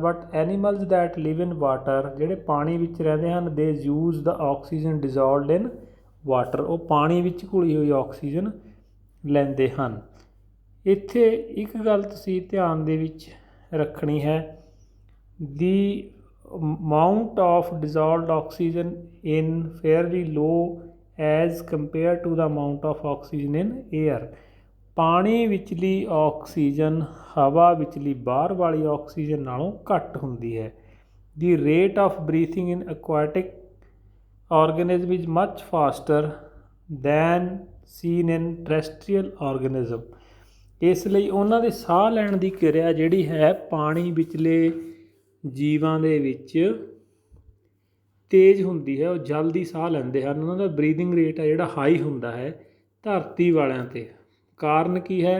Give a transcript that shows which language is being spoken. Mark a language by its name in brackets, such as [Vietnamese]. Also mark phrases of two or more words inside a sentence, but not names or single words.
[English] But animals that live in water, [Punjabi] ਜਿਹੜੇ ਪਾਣੀ ਵਿੱਚ ਰਹਿੰਦੇ ਹਨ, [English] they use the oxygen dissolved in water, [Punjabi] ਉਹ ਪਾਣੀ ਵਿੱਚ ਘੁਲੀ ਹੋਈ ਆਕਸੀਜਨ ਲੈਂਦੇ ਹਨ। ਇੱਥੇ ਇੱਕ ਗੱਲ ਤੁਸੀਂ ਧਿਆਨ ਦੇ ਵਿੱਚ ਰੱਖਣੀ ਹੈ, [English] ਦੀ amount of dissolved oxygen in fairly low as compared to the amount of oxygen in air। [Punjabi] ਪਾਣੀ ਵਿਚਲੀ ਆਕਸੀਜਨ ਹਵਾ ਵਿਚਲੀ ਬਾਹਰ ਵਾਲੀ ਆਕਸੀਜਨ ਨਾਲੋਂ ਘੱਟ ਹੁੰਦੀ ਹੈ। [English] The rate of breathing in aquatic organism is much faster than seen in terrestrial organism। [Punjabi] ਇਸ ਲਈ ਉਹਨਾਂ ਦੇ ਸਾਹ ਲੈਣ ਦੀ ਕਿਰਿਆ ਜਿਹੜੀ ਹੈ ਪਾਣੀ ਵਿਚਲੇ ਜੀਵਾਂ ਦੇ ਵਿੱਚ ਤੇਜ਼ ਹੁੰਦੀ ਹੈ, ਉਹ ਜਲਦੀ ਸਾਹ ਲੈਂਦੇ ਹਨ। ਉਹਨਾਂ ਦਾ [English] breathing rate [Punjabi] ਹੈ ਜਿਹੜਾ ਹਾਈ ਹੁੰਦਾ ਹੈ ਧਰਤੀ ਵਾਲਿਆਂ 'ਤੇ। ਕਾਰਨ ਕੀ ਹੈ?